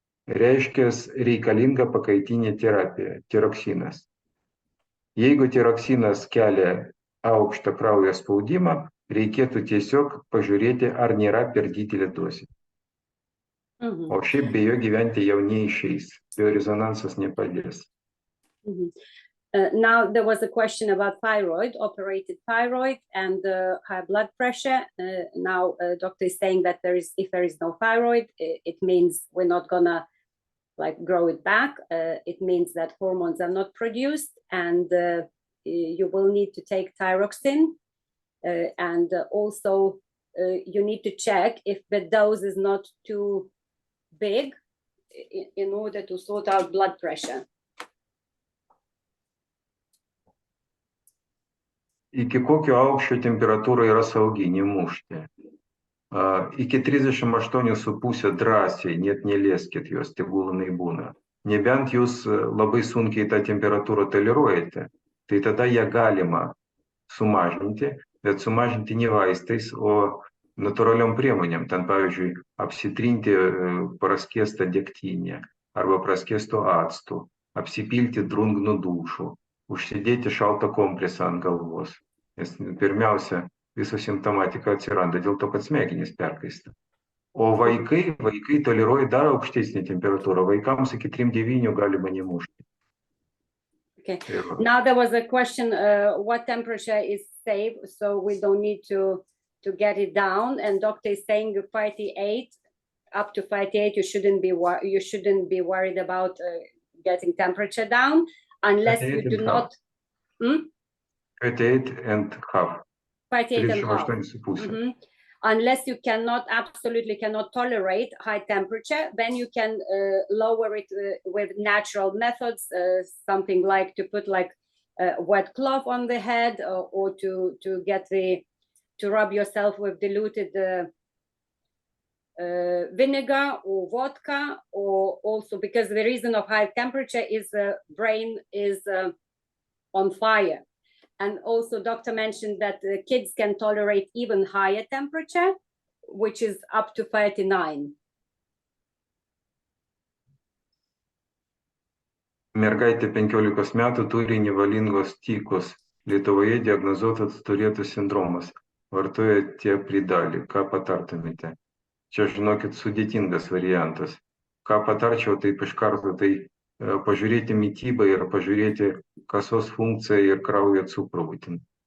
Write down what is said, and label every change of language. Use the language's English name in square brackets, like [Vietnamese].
[Lithuanian] Reiškia, reikalinga pakaitinė terapija, tiroksinas. Jeigu tiroksinas kelia aukštą kraujo spaudimą, reikėtų tiesiog pažiūrėti, ar nėra per didelė dozė. O šiaip be jo gyventi jau neišeis. Biorezonansas nepadės. [English] Now there was a question about thyroid, operated thyroid and high blood pressure. Now doctor is saying that if there is no thyroid, it means we're not gonna grow it back. It means that hormones are not produced, and you will need to take thyroxine. And also you need to check if the dose is not too big in order to sort out blood pressure. [Lithuanian] Iki kokio aukščio temperatūra yra saugi, nemušti. Iki 38,5 drąsiai, net nelieskit jos, tegul jinai būna. Nebent jūs labai sunkiai tą temperatūrą toleruojate, tai tada ją galima sumažinti, bet sumažinti ne vaistais, o natūraliom priemonėm. Ten, pavyzdžiui, apsitrinti praskiestą degtinę arba praskiesto actu, apsipilti drungnų dušų, užsidėti šaltą kompresą ant galvos. Nes pirmiausia, visa simptomatika atsiranda dėl to, kad smegenys perkaista. O vaikai toleruoja dar aukštesnį temperatūrą. Vaikams iki 3,9 galima nemušti. [English] Okay. Now there was a question, what temperature is safe, so we don't need to get it down. And doctor is saying 58, up to 58, you shouldn't be worried about getting temperature down. Unless you do not... 58 and half. 58 and half. Unless you absolutely cannot tolerate high temperature, then you can lower it with natural methods, something like to put a wet cloth on the head, or to rub yourself with diluted vinegar or vodka, or also because the reason of high temperature is the brain is on fire. And also doctor mentioned that kids can tolerate even higher temperature, which is up to 39. [Lithuanian] Mergaitė 15 metų turi nevalingos tykos. Lietuvoje diagnozuotas turėtų sindromas. Vartoja tiepridalį. Ką patartumėte? Čia, žinokit, sudėtingas variantas. ką patarčiau, taip iš karto, tai pažiūrėti mitybą ir pažiūrėti kasos funkciją ir kraujo cukrų būtent.